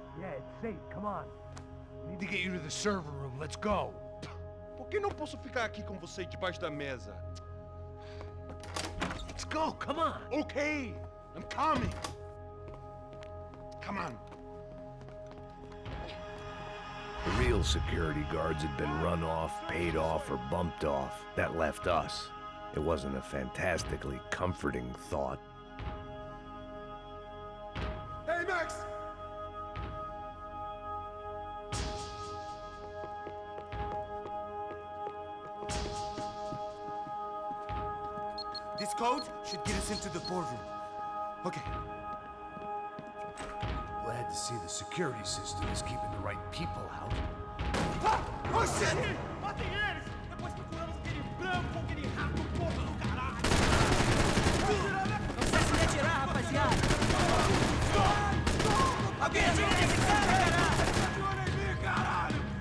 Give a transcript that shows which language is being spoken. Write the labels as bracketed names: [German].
[English] Yeah, it's safe. Come on. We need to get you to the server room. Let's go. [Portuguese] Por que não posso ficar aqui com você debaixo da mesa? [English] Let's go, come on. Okay, I'm coming. Come on. The real security guards had been run off, paid off, or bumped off. That left us. It wasn't a fantastically comforting thought. Hey, Max! This code should get us into the boardroom. Okay. Glad to see the security system is keeping the right people out. Ah! Oh, shit! [Portuguese] Matem eles! Depois procuramos aquele branco, aquele rato porco do caralho! Não sei se me atirar, rapaziada! Alguém atira esse cara, caralho!